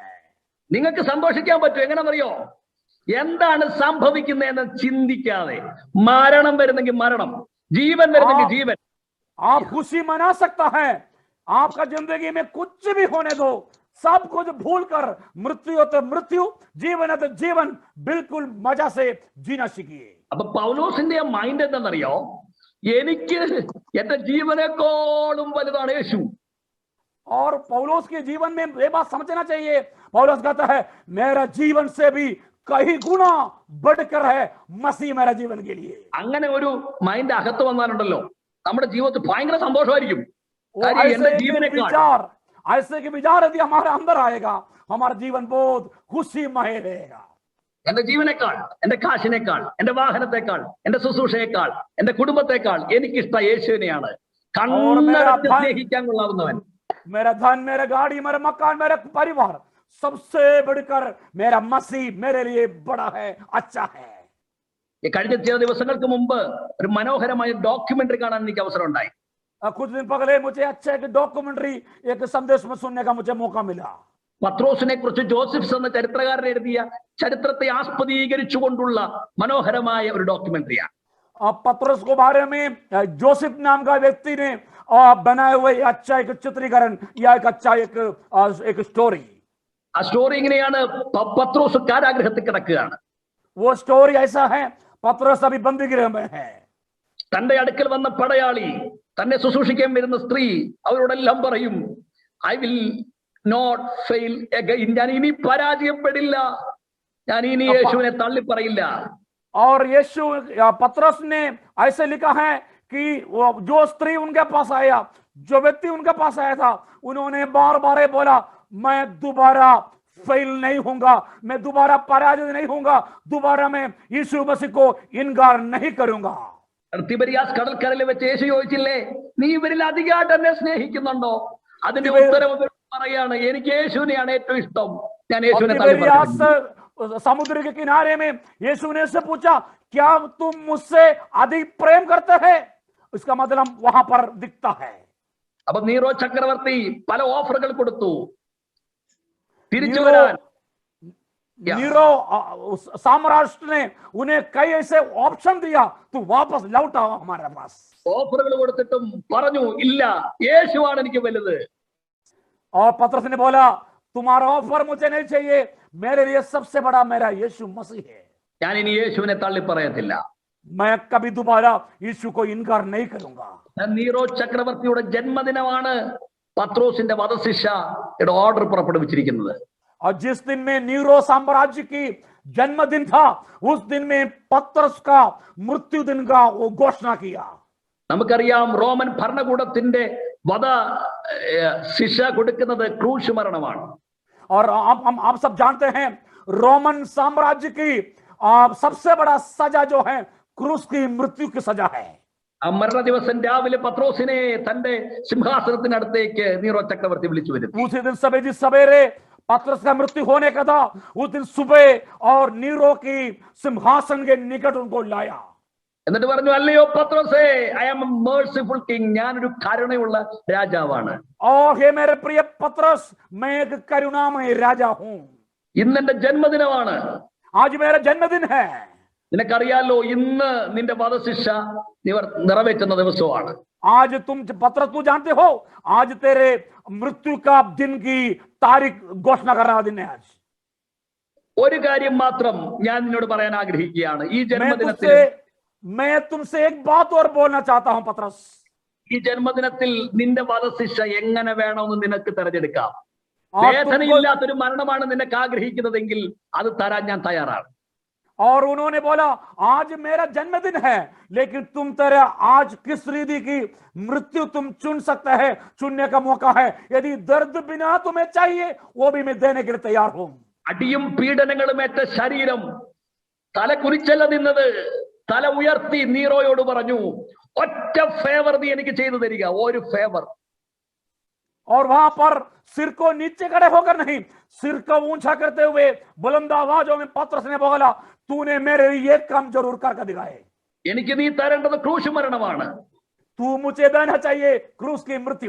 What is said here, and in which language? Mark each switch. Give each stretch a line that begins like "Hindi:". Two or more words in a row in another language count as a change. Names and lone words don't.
Malayalam: നിങ്ങൾക്ക് സന്തോഷിക്കാൻ പറ്റും. എങ്ങനെയെന്നറിയോ? എന്താണ് സംഭവിക്കുന്നതെന്ന് ചിന്തിക്കാതെ. മരണം വരുന്നെങ്കിൽ മരണം, ജീവൻ വരുന്നെങ്കിൽ ജീവൻ.
Hindi: आप खुशी मना सकता है. आपका जिंदगी में कुछ भी होने दो, सब कुछ भूल कर मृत्यु हो तो मृत्यु, जीवन है तो जीवन, बिल्कुल मजा से जीना सीखिए.
Malayalam: അപ്പൊ പൗലോസിന്റെ മൈൻഡ് എന്താണെന്നറിയോ? എനിക്ക് എന്റെ ജീവനേക്കാളും വലുതാണ് യേശു.
Hindi: और पौलुस के जीवन में ये बात समझना चाहिए. पौलुस कहता है, मेरा जीवन से भी कई गुना बढ़कर है मसीह मेरा जीवन के लिए.
Malayalam: അങ്ങനെ ഒരു മൈൻഡ് അകത്ത് വന്നാലുണ്ടല്ലോ, നമ്മുടെ ജീവിതത്തിൽ ഭയങ്കര സന്തോഷമായിരിക്കും.
Hindi: वो
Malayalam: കാര്യം എന്റെ
Hindi: ऐसे
Malayalam: ജീവനേക്കാൾ,
Hindi: के विचार यदि हमारे अंदर आएगा, हमारा जीवन बहुत खुशीमय रहेगा.
Malayalam: എന്റെ ജീവനേക്കാൾ, എന്റെ കാശിനേക്കാൾ, എന്റെ വാഹനത്തെക്കാൾ, എന്റെ ശുശ്രൂഷയേക്കാൾ, എന്റെ കുടുംബത്തെക്കാൾ എനിക്കിഷ്ടം യേശുവിനെയാണ്. കണ്ണടച്ച് സ്നേഹിക്കാൻ കൊള്ളാവുന്നവൻ.
Hindi: मेरा धन, मेरा गाड़ी, मेरा मकान, मेरा परिवार, सबसे बढ़कर मेरा मसीह मेरे लिए बड़ा है, अच्छा है.
Malayalam: ഈ കഴിഞ്ഞ ചില ദിവസങ്ങൾക്ക് മുമ്പ് ഒരു മനോഹരമായ ഡോക്യുമെന്ററി കാണാൻ എനിക്ക് അവസരം ഉണ്ടായി.
Hindi: कुछ दिन पहले मुझे अच्छा एक डॉक्यूमेंट्री, एक संदेश में सुनने का मुझे मौका मिला.
Malayalam: പത്രോസിനെ കുറിച്ച് ജോസഫ്സ് എന്ന ചരിത്രകാരൻ എഴുതിയ ചരിത്രത്തെ ആസ്പദീകരിച്ചുകൊണ്ടുള്ള മനോഹരമായ ഒരു ഡോക്യുമെന്ററിയാണ്.
Hindi: पतरस को बारे में जोसेफ नाम का व्यक्ति ने बनाए हुए अच्छा एक चित्रीकरण या एक अच्छा एक स्टोरी.
Malayalam: ആ സ്റ്റോറി ഇങ്ങനെയാണ്. പത്രോസ് കാരാഗൃഹത്തിൽ കിടക്കുകയാണ്.
Hindi: वो स्टोरी ऐसा है, पतरस अभी बंदीगृह में है.
Malayalam: തന്റെ അടുക്കൽ വന്ന പടയാളി, തന്നെ ശുശ്രൂഷിക്കാൻ വരുന്ന സ്ത്രീ അവരോടെല്ലാം പറയും,
English: I will not fail again,
Malayalam: ഞാൻ ഇനി പരാജയപ്പെടില്ല, ഞാൻ ഇനി യേശുവിനെ തള്ളിപ്പറയില്ല.
Hindi: और यीशु, पतरस ने ऐसे लिखा है कि जो स्त्री उनके पास आया, जो व्यक्ति उनके पास आया था, उन्होंने बार बार बोला, मैं दोबारा फेल नहीं होऊंगा, मैं दोबारा पराजित नहीं होऊंगा, दोबारा मैं यीशु मसीह को इनकार नहीं करूंगा.
Malayalam: തിബരിയാസ് കടൽക്കരയിൽ വെച്ച് യേശു ചോദിച്ചില്ലേ, നീ ഇവരിൽ അധികമായിട്ട് എന്നെ സ്നേഹിക്കുന്നുണ്ടോ? അതിന്റെ ഉത്തരം പറയാണ്, എനിക്ക് യേശുവിനെയാണ് ഏറ്റവും ഇഷ്ടം, ഞാൻ യേശുവിനെ തള്ളിപ്പറയുന്നു.
Hindi: समुद्र के किनारे में यीशु ने से पूछा, क्या तुम मुझसे अधिक प्रेम करते हैं? इसका मतलब वहां पर दिखता है.
Malayalam: അപ്പൊ നീറോ ചക്രവർത്തി പല ഓഫറുകൾ കൊടുത്തു തിരിച്ചു വരാൻ.
Hindi: नीरो साम्राज्य ने उन्हें कई ऐसे ऑप्शन दिया, तू वापस लौट आओ हमारे पास.
Malayalam: ഓഫറുകൾ കൊടുത്തിട്ടും പറഞ്ഞു, ഇല്ല, യേശുവാണ് എനിക്ക് വലുത്.
Hindi: और पतरस ने बोला, तुम्हारा ऑफर मुझे नहीं चाहिए, मेरे लिए सबसे बड़ा मेरा यीशु मसीह है.
Malayalam: ഞാൻ ഇനി യേശുവിനെ തള്ളിപ്പറയത്തില്ല,
Hindi: मैं कभी दोबारा यीशु को इनकार नहीं करूंगा.
Malayalam: നീറോ ചക്രവർത്തിയുടെ ജന്മദിനമാണ് പത്രോസിന്റെ വധശിക്ഷയുടെ ഓർഡർ പുറപ്പെടുവിച്ചിരിക്കുന്നത്.
Hindi: और जिस दिन में नीरो साम्राज्य की जन्मदिन था, उस दिन में पतरस का मृत्यु दिन का वो घोषणा किया.
Malayalam: നമുക്കറിയാം, റോമൻ ഭരണകൂടത്തിന്റെ വധ ശിക്ഷ കൊടുക്കുന്നത് ക്രൂശ് മരണമാണ്.
Hindi: और आप सब जानते हैं, रोमन साम्राज्य की सबसे बड़ा सजा जो है क्रूस की मृत्यु की सजा है.
Malayalam: ആ മരണ ദിവസം രാവിലെ പത്രോസിനെ തന്റെ സിംഹാസനത്തിനടുത്തേക്ക് നീറോ ചക്രവർത്തി വിളിച്ചു വരുന്നു.
Hindi: उसी दिन सवेरे पतरस का मृत्यु होने का था, उस दिन सुबह और नीरो की सिंहासन के निकट उनको लाया।
Malayalam: എന്നിട്ട് പറഞ്ഞു, അല്ലയോ പത്രോസേ,
English: I am a merciful king,
Malayalam: ഞാനൊരു കരുണയുള്ള രാജാവാണ്.
Hindi: और हे मेरे प्रिय पतरस, मैं एक करुणामय राजा हूं.
Malayalam: ഇന്ന് എന്റെ ജന്മദിനമാണ്.
Hindi: आज मेरा जन्मदिन है.
Malayalam: നിനക്കറിയാലോ, ഇന്ന് നിന്റെ വധശിക്ഷ നിറവേറ്റുന്ന ദിവസമാണ്.
Hindi: आज तुम पतरस, तू जानते हो, आज तेरे मृत्यु का दिन की तारीख घोषणा करना दिन है आज.
Malayalam: ഒരു കാര്യം മാത്രം ഞാൻ നിന്നോട് പറയാൻ ആഗ്രഹിക്കുകയാണ്. ഈ ജന്മദിനത്തിൽ
Hindi: मैं तुमसे एक बात और बोलना चाहता हूं पतरस.
Malayalam: ഈ ജന്മദിനത്തിൽ നിന്റെ വധശിക്ഷ എങ്ങനെ വേണമെന്ന് നിനക്ക് തെരഞ്ഞെടുക്കാം. വേദനയില്ലാത്തൊരു മരണമാണ് നിനക്ക് ആഗ്രഹിക്കുന്നതെങ്കിൽ അത് തരാൻ ഞാൻ തയ്യാറാണ്.
Hindi: और उन्होंने बोला, आज मेरा जन्मदिन है, लेकिन तुम तेरा आज किस रीति की मृत्यु तुम चुन सकते हैं, चुनने का मौका है. यदि दर्द बिना तुम्हें चाहिए, वो भी मैं देने के लिए तैयार हूं.
Malayalam: അടിയും പീഡനങ്ങളും ഏറ്റ ശരീരം തല കുനിച്ചല്ല നിന്നത്, തല ഉയർത്തി നീറോയോട് പറഞ്ഞു, ഒറ്റ ഫേവർ നീ എനിക്ക് ചെയ്തു തരിക, ഒരു ഫേവർ.
Hindi: और वहां पर सिर को नीचे खड़े होकर नहीं, सिर को ऊंचा करते हुए बुलंद आवाजों में पतरस ने बोला, तूने मेरे लिए एक काम जरूर करके दिखाए.
Malayalam: എനിക്ക് നീ തരേണ്ടത് ക്രൂശ് മരണമാണ്.
Hindi: तू मुझे देना चाहिए क्रूस की मृत्यु.